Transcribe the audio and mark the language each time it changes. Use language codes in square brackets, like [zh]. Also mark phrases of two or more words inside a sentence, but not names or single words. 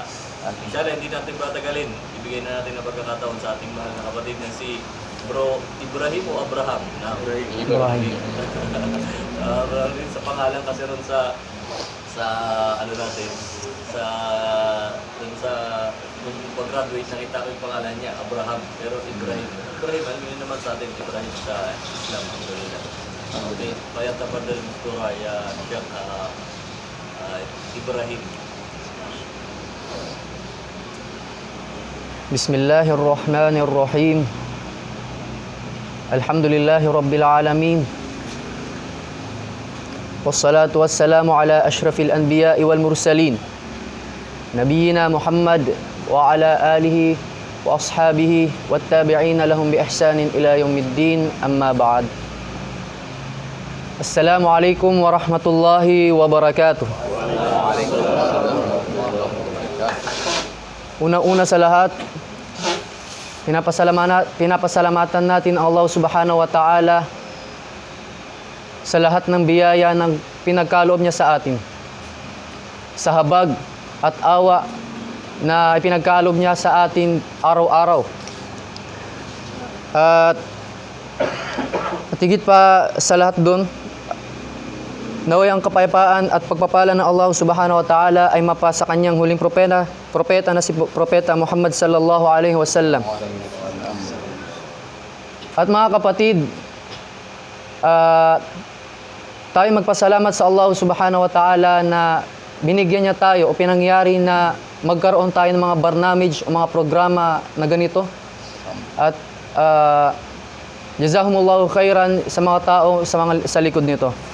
[tl] Inshallah, hindi natin patagalin. Ibigay na natin ang pagkakataon sa ating mahal na kapatid na si Bro Ibrahim o Abraham? Ibrahim. Sa pangalan kasi ron sa ano natin, sa nung pag-graduate nakita ko yung pangalan niya, Abraham, pero Ibrahim. Ibrahim, alam niyo naman sa atin, Ibrahim sa Islam. Alhamdulillah. Okay, kaya [ar] تفضل مشكورا يا شيخ [tl] Ibrahim. [ar] بسم الله الرحمن الرحيم. الحمد لله رب العالمين. والصلاة والسلام على أشرف الأنبياء والمرسلين. نبينا محمد وعلى آله وأصحابه والتابعين لهم بإحسان إلى يوم الدين، أما بعد. السلام عليكم ورحمة الله وبركاته. [tl] Una-una sa lahat, pinapasalamatan natin Allah [ar] سبحانه وتعالى [tl] sa lahat ng biyaya ng pinagkaloob niya sa atin, sa habag at awa na ipinagkaloob niya sa atin araw-araw. At higit pa sa lahat doon, naway ang kapayapaan at pagpapala ng Allah [ar] سبحانه وتعالى [tl] ay mapa sa kanyang huling propeta na si Propeta Muhammad [ar] صلى الله عليه وسلم. [tl] At mga kapatid, tayo magpasalamat sa Allah [ar] سبحانه وتعالى [tl] na binigyan niya tayo o pinangyari na magkaroon tayo ng mga barnamij o mga programa na ganito. At [ar] جزاهم الله خيرا [tl] sa mga tao sa likod nito.